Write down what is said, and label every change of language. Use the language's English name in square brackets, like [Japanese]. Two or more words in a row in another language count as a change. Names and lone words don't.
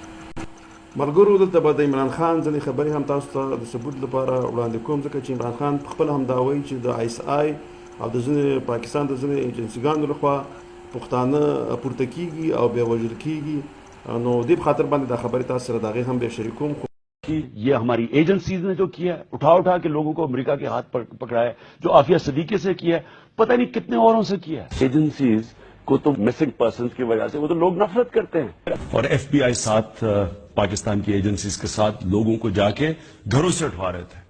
[Pashto] ملګرو، دلته به د عمران خان ځینې خبرې هم تاسو ته د ثبوت لپاره وړاندې کوم، ځکه چې عمران خان پخپله هم دا وایي چې د آی اس آی او د ځینې پاکستان د ځینې ایجنسیګانو لخوا پښتانه پورته کیږي او بیا وژل کیږي. نو دې په خاطر باندې دا خبرې تاسو سره د هغې هم بیا شریکوم. [Urdu] یہ ہماری ایجنسیز نے جو کیا ہے، اٹھا اٹھا کے لوگوں کو امریکہ کے ہاتھ پکڑا ہے، جو عافیہ صدیقی سے کیا ہے، پتا نہیں کتنے اوروں سے کیا ہے. ایجنسیز کو تو [English] missing person [Urdu] کی وجہ سے وہ تو لوگ نفرت کرتے ہیں. اور ایف بی آئی ساتھ پاکستان کی ایجنسیز کے ساتھ لوگوں کو جا کے گھروں سے اٹھوا رہے تھے.